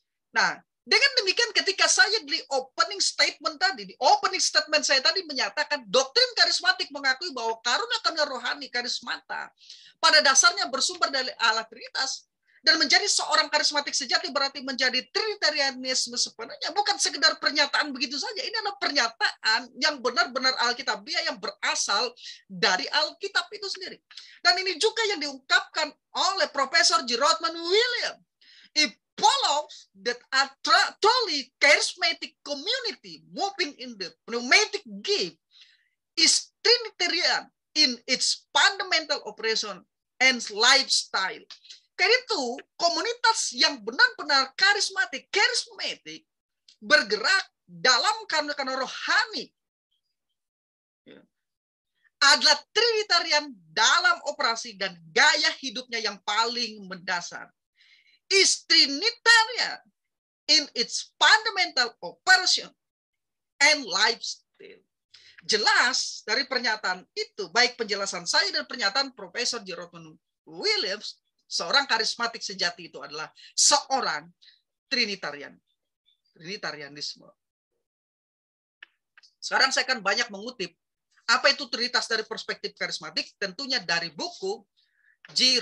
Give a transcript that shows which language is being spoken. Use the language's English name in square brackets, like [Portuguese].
[Indonesian] Nah, dengan demikian ketika saya di opening statement saya tadi menyatakan doktrin karismatik mengakui bahwa karunia rohani karismata pada dasarnya bersumber dari Allah Trinitas, dan menjadi seorang karismatik sejati berarti menjadi Trinitarianisme sepenuhnya, bukan sekedar pernyataan begitu saja. Ini adalah pernyataan yang benar-benar Alkitabiah yang berasal dari Alkitab itu sendiri. Dan ini juga yang diungkapkan oleh Profesor G. Rothman William. [English] It follows that a truly charismatic community moving in the pneumatic gift is Trinitarian in its fundamental operation and lifestyle. [Indonesian] Karena itu, komunitas yang benar-benar karismatik bergerak dalam karunia rohani adalah Trinitarian dalam operasi dan gaya hidupnya yang paling mendasar. [English] Is Trinitarian in its fundamental operation and lifestyle. [Indonesian] Jelas dari pernyataan itu, baik penjelasan saya dan pernyataan Profesor G. Rothman Williams, seorang karismatik sejati itu adalah seorang Trinitarianisme. Sekarang saya akan banyak mengutip apa itu Trinitas dari perspektif karismatik, tentunya dari buku G.